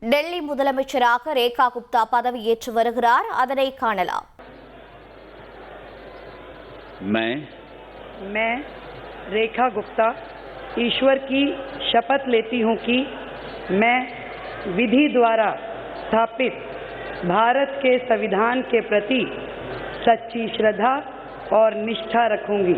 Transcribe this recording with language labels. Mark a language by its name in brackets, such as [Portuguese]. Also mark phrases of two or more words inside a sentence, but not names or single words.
[Tamil] டெல்லி முதலமைச்சராக ரேகா குப்தா பதவியேற்று வருகிறார். அதனை காணலாம். [Hindi] मैं रेखा गुप्ता ईश्वर की शपथ लेती हूँ कि मैं विधि द्वारा स्थापित भारत के संविधान के प्रति सच्ची श्रद्धा और निष्ठा रखूंगी।